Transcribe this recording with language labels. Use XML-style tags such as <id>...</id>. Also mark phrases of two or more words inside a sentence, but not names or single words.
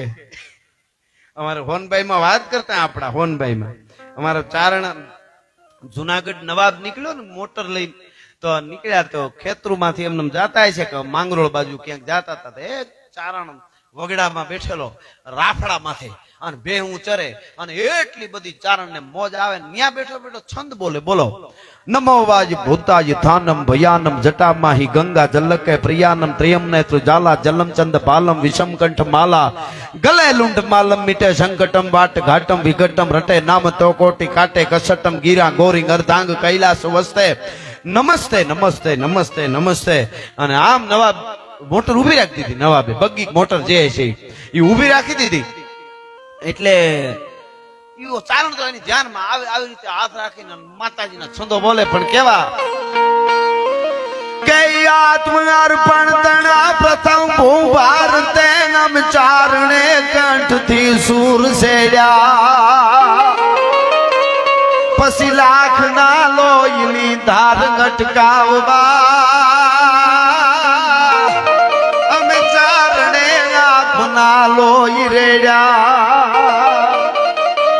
<gu>અમારે હોનભાઈ માં વાત કરતા, આપણા હોનભાઈ માં અમારો ચારણ જુનાગઢ નવાબ નીકળ્યો ને મોટર લઈ, તો નીકળ્યા તો ખેતરું માંથી એમને જાતા છે કે માંગરોળ બાજુ ક્યાંક જાતા હતા. એ ચારણ વગડામાં બેઠેલો રાફડા માથે અને ભેહું ચરે અને એટલી બધી ચારણ ને મોજ આવે. ત્યાં બેઠો બેઠો છંદ બોલે, બોલો</gu> <hi>नमो वाज भूताज थानम भयानम जटामाही गंगा जलके प्रियानम त्रियम नेत्र जाला जलम चंद बालम विषम कंठ माला गले लुंड मालम मिटे संकटम वाट घाटम विघटम रटे नाम तो कोटि काटे कसटम गिरा गोरी अर्धांग कैलास वस्ते नमस्ते नमस्ते नमस्ते नमस्ते.</hi> <gu>અને આમ નવાબ મોટર ઉભી રાખી દીધી, નવાબે બગ્ગી મોટર જે છે એ ઉભી રાખી દીધી. એટલે ચારણ તો એની ધ્યાનમાં આવે, આવી રીતે હાથ રાખીને માતાજીના છંદો બોલે. પણ કેવા કે આત્મ અર્પણ તણા પ્રથમ ભૂભાર તે નમ ચારણે કંઠથી સૂર સેડ્યા, પછી લાખ ના લોહીની ધાર ઘટકાવવા અમે ચારણે આત્મના લોહી રેડ્યા.</gu>